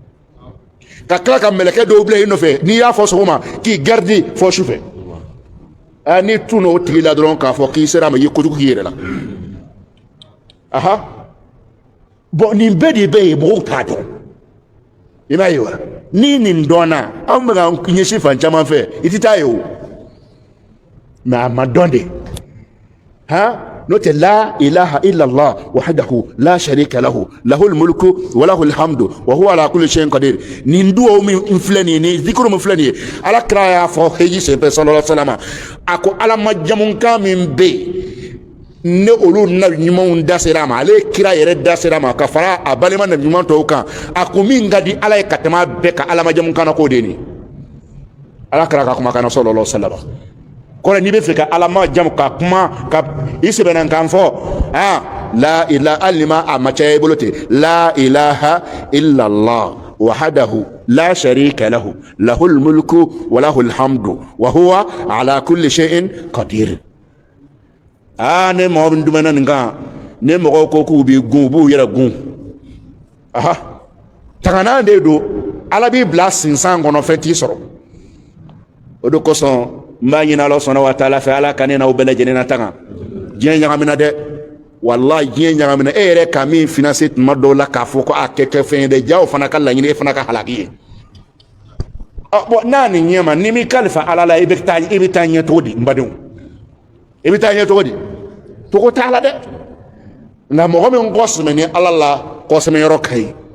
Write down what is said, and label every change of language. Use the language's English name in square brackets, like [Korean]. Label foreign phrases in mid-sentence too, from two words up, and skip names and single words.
[Bambara] ka tila ka mɛlɛkɛ dɔw bila i nɔfɛ n'i y'a fɔ sɔgɔma k'i gardi fɔ sufɛ ni tuno tigi la dɔrɔn k'a fɔ k'i sera ma i ye kojugu k'i yɛrɛ la aha bon nin bɛɛ de bɛ yen mɔgɔw t'a dɔn i m'a ye wa ni nin dɔnna anw bɛ ka ɲɛsin fan caman fɛ i tɛ taa ye o mais a ma dɔn de n'o tɛ [Arabic] لا إله إلا الله وحده لا شريك له له الملك وله الحمد وهو على كل شيء قدير [Bambara] nin duwawu min filɛ nin ye ni zikuru min filɛ nin ye ala kira y'a fɔ heji senfɛ [Arabic] صلى الله عليه وسلم [Bambara] a ko ala majamunkan min bɛ yen ne olu nabi ɲumanw da sera a ma ale kira yɛrɛ da sera a ma ka fara a balima nabi ɲuman tɔw kan a ko min ka di ala ye ka tɛmɛ a bɛɛ ka ala majamunkan na k'o de ye nin ala kira ka kumakan na [Arabic] صلى الله عليه وسلم [Bambara] kɔrɔ n'i bɛ fɛ ka ala majamu ka kuma ka i sɛbɛnna kan fɔ [Arabic] لا إله [Bambara] alima a ma caya i bolo ten [Arabic] لا إله إلا الله وحده لا شريك له له الملك وله الحمد وهو على كل شيء قدير [Bambara] ne mɔgɔ min dumɛna nin kan ne mɔgɔw ko k'u b'i gun u b'u yɛrɛ gun tanganan de don ala b'i bila sinsan kɔnɔ fɛn t'i sɔrɔ o de kosɔn n b'a ɲini ala sɔnna [Arabic] وتعالى [Bambara] fɛ ala ka ne n'aw bɛɛ lajɛlen na tanga diɲɛ ɲagamina dɛ wallahi diɲɛ ɲagamina e yɛrɛ ka min finance tuma dɔw la k'a fɔ ko a kɛ fɛn ye dɛ ja o fana ka laɲini e fana ka halaki ye bon n'a nin ɲɛ ma ni m'i kalifa ala la i bɛ taa ɲɛ cogo di n badenw i bɛ taa ɲɛ cogo di togo t'a la dɛ nka mɔgɔ min kɔsɛmɛ ni ala la kɔsɛmɛyɔrɔ ka ɲi